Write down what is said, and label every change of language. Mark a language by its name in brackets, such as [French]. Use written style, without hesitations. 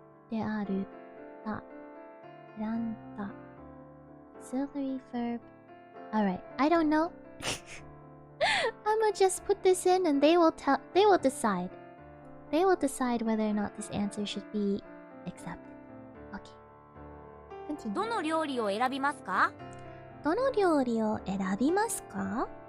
[Japanese] である だ 選んだ [English] auxiliary verb. Alright, I don't know. I'ma just put this in and they will decide. They will decide whether or not this answer should be accepted. Okay. Continue. [Japanese] どの料理を選びますか？どの料理を選びますか?